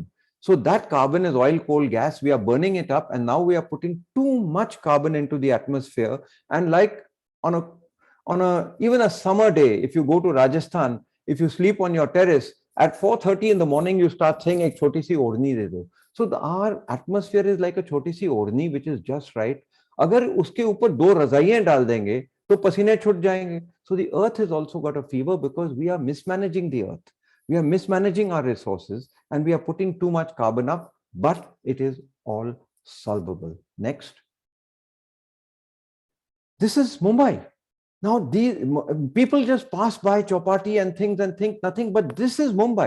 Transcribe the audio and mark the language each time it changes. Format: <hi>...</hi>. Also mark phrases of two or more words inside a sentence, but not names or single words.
<en>So that carbon is oil, coal, gas. We are burning it up, and now we are putting too much carbon into the atmosphere. And like on even a summer day, if you go to Rajasthan, if you sleep on your terrace, at 4:30 in the morning, you start saying,</en> <hi>"एक छोटी सी ओढ़नी दे दो."</hi> <en>So our atmosphere is like a</en> <hi>छोटी सी ओढ़नी,</hi> <en>which is just right.</en> <hi>अगर उसके ऊपर दो रज़ाइयाँ डाल देंगे, तो पसीने छूट जाएँगे.</hi> <en>So the earth has also got a fever because we are mismanaging the earth. We are mismanaging our resources and we are putting too much carbon up, but it is all solvable. Next. This is Mumbai. Now, these people just pass by Chowpatty and things and think nothing, but this is Mumbai.</en>